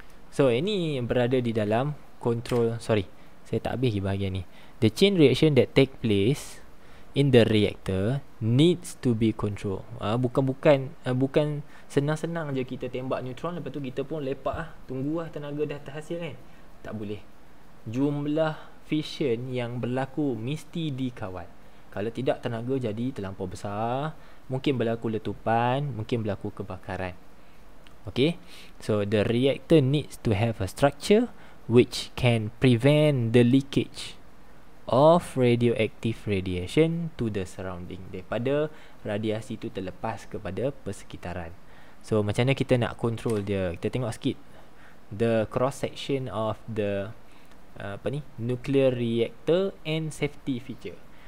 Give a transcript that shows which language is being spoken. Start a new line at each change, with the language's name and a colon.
Malay: So, ini berada di dalam control. Sorry, saya tak habis bahagian ni.
English: The chain reaction that take place in the reactor needs to be controlled.
Malay: Bukan senang-senang je kita tembak neutron lepas tu kita pun lepak tunggu tenaga dah terhasil kan. Tak boleh. Jumlah fission yang berlaku mesti dikawal. Kalau tidak, tenaga jadi terlampau besar, mungkin berlaku letupan, mungkin berlaku kebakaran.
English: Okay, so the reactor needs to have a structure which can prevent the leakage of radioactive radiation to the surrounding.
Malay: Daripada radiasi itu terlepas kepada persekitaran. So macam mana kita nak control dia? Kita tengok sikit
English: the cross section of the nuclear reactor and safety feature.